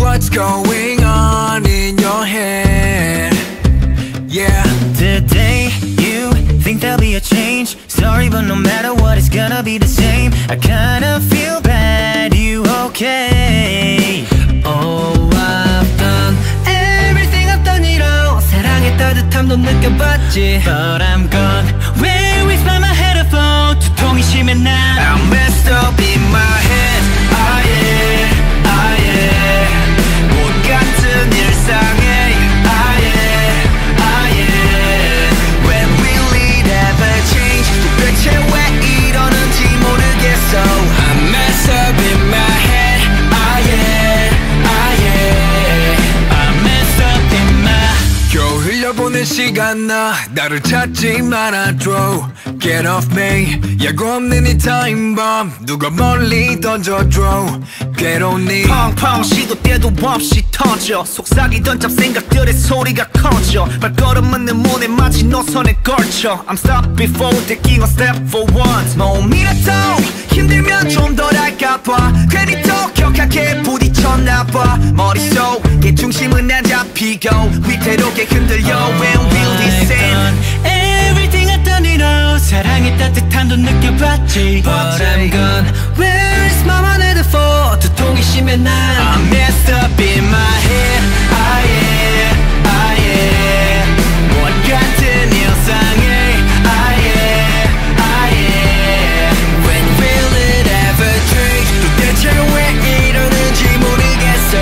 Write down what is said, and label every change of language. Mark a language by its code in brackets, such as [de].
[en] What's going on in your head? Yeah. Today, you think there'll be a change. Sorry, but no matter what, it's gonna be the same. I kinda feel bad, you okay? Oh, I've done everything I've done, you know. [ko] 사랑의 따뜻함도 느껴봤지. [en] But I'm gone. Where is my headphone? [ko] 두통이 심해 난 [en] I'm messed up in my head. Ah yeah, ah yeah. [ko] 못 같은 일상에. Ah yeah, ah yeah. [en] When will it ever change? [ko] 도대체 왜 이러는지 모르겠어. [en] I'm messed up in my head. Ah yeah, ah yeah. I'm messed up in my. [ko] 겨우 흘려보낸 시간 나를 찾지 말아줘. [en] Get off me. [ko] 예고 없는 이 타임밤 누가 멀리 던져줘. 괴로운 네 펑펑 시도 때도 없이 터져. 속삭이던 잡생각들의 소리가 커져. 발걸음은 내 문에 마치 노선에 걸쳐. [en] I'm stopped before taking a step for once. [ko] 몸이라도 힘들면 좀 덜 할까봐 괜히 더 격하게 부딪혔나봐. 머릿속에 중심은 안 잡히고 위태롭게 흔들려. [en] When will this end? Everything I've done, you know. [ko] 사랑의 따뜻함도 느껴봤지. [en] But I'm gone. Where is my headphone? [ko] 두통이 심해 난 [en] I'm messed up in my head. Ah yeah, ah yeah. [ko] 못 같은 일상에. Ah yeah, ah yeah. [en] When will it ever change? [ko] 도대체 왜 이러는지 모르겠어.